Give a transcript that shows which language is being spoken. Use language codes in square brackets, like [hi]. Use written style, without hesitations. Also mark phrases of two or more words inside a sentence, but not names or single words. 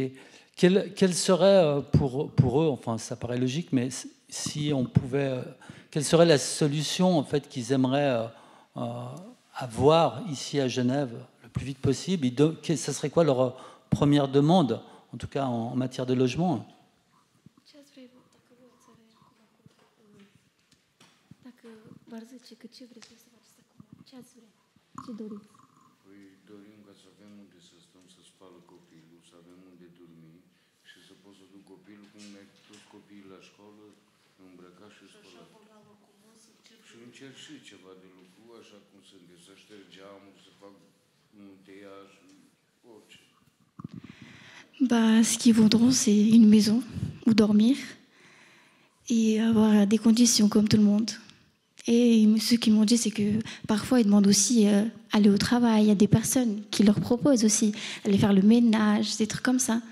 [fr] Quelle serait pour eux, enfin ça paraît logique, mais si on pouvait, quelle serait la solution en fait qu'ils aimeraient avoir ici à Genève le plus vite possible? Ça serait quoi leur première demande, en tout cas en matière de logement? [ro] Dorim ca să avem unde să stăm, să spală copilul, să avem unde dormi și să pot să duc copilul cum merg toți copiii la școală, îmbrăcat și spălat. Și încerc și ceva de lucru, așa cum sunt, să șterg geamuri, să fac un teiaj, orice. [fr] Ce qu'ils voudront, c'est une maison où dormir et avoir des conditions comme tout le monde. Et ce qu'ils m'ont dit, c'est que parfois, ils demandent aussi aller au travail. Il y a des personnes qui leur proposent aussi aller faire le ménage, des trucs comme ça.